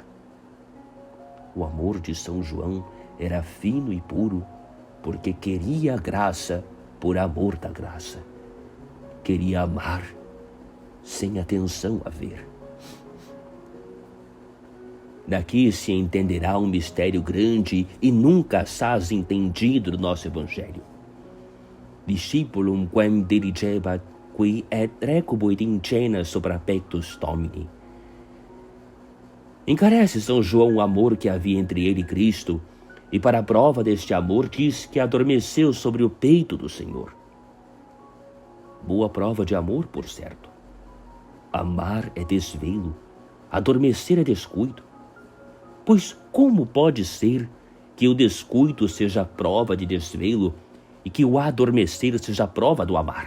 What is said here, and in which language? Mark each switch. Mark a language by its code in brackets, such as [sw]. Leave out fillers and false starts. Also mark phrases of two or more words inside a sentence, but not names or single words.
[pt] O amor de São João era fino e puro porque queria a graça por amor da graça. Queria amar sem atenção a ver. Daqui se entenderá um mistério grande e nunca assaz entendido do nosso Evangelho. [la] Discipulum quem dirigebat qui et recubuit in cena supra pectus Domini. [pt] Encarece São João o amor que havia entre ele e Cristo, e para a prova deste amor diz que adormeceu sobre o peito do Senhor. Boa prova de amor, por certo. Amar é desvelo, adormecer é descuido. Pois como pode ser que o descuido seja prova de desvelo e que o adormecer seja prova do amar?